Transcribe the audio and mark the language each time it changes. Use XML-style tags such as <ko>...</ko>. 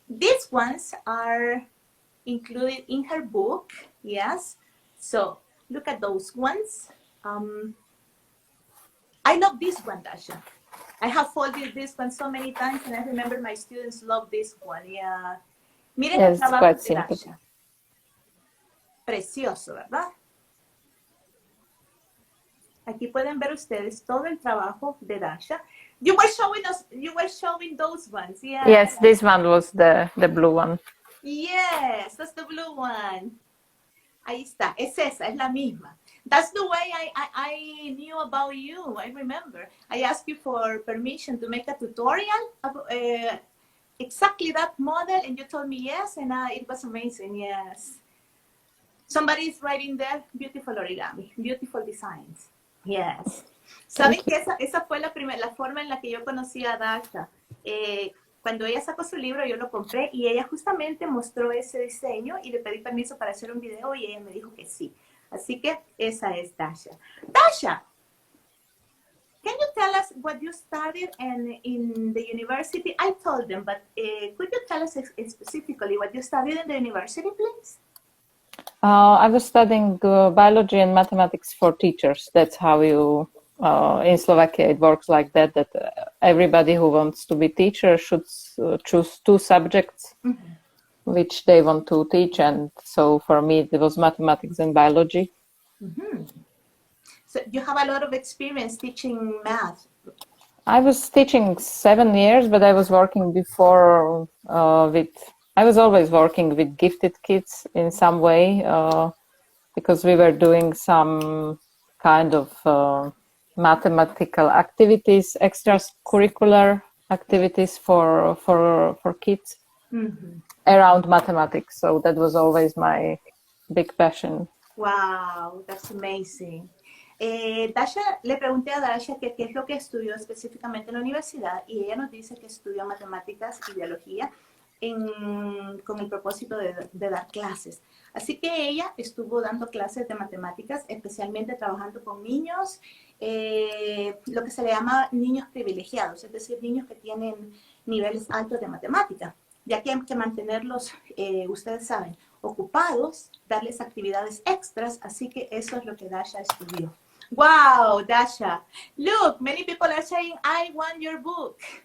<en>These ones are included in her book. Yes. So look at those ones. I love this one, Dasha. I have folded this one so many times, and I remember my students love this one. Yeah.</en> <es>Miren el trabajo de Dasha. Precioso, ¿verdad? Aquí pueden ver ustedes todo el trabajo de Dasha.</es> <en>You were showing those ones. Yeah. Yes, this one was the blue one. Yes, that's the blue one.</en> <es>Ahí está, es esa, es la misma.</es> <en>That's the way I knew about you. I remember. I asked you for permission to make a tutorial of exactly that model, and you told me yes, and it was amazing. Yes. Somebody is writing there, beautiful origami, beautiful designs. Yes.</en> <es>¿Saben que esa fue la forma en la que yo conocí a Dasha? Cuando ella sacó su libro, yo lo compré y ella justamente mostró ese diseño y le pedí permiso para hacer un video y ella me dijo que sí. Así que esa es Dasha.</es> <en>Dasha, can you tell us what you studied in the university? I told them, but could you tell us specifically what you studied in the university, please? I was studying biology and mathematics for teachers. That's how you, in Slovakia, it works like that, everybody who wants to be teacher should choose two subjects which they want to teach. And so for me, it was mathematics and biology. So you have a lot of experience teaching math. I was teaching 7 years, but I was working before I was always working with gifted kids in some way, because we were doing some kind of mathematical activities, extracurricular activities for kids around mathematics. So that was always my big passion. Wow, that's amazing.</en> <es>Dasha, le pregunté a Dasha qué es lo que estudió específicamente en la universidad y ella nos dice que estudió matemáticas y biología con el propósito de dar clases. Así que ella estuvo dando clases de matemáticas, especialmente trabajando con niños, lo que se le llama niños privilegiados, es decir, niños que tienen niveles altos de matemática, ya que hay que mantenerlos, ustedes saben, ocupados, darles actividades extras, así que eso es lo que Dasha estudió.</es> <en>Wow, Dasha. Look, many people are saying, I want your book.</en>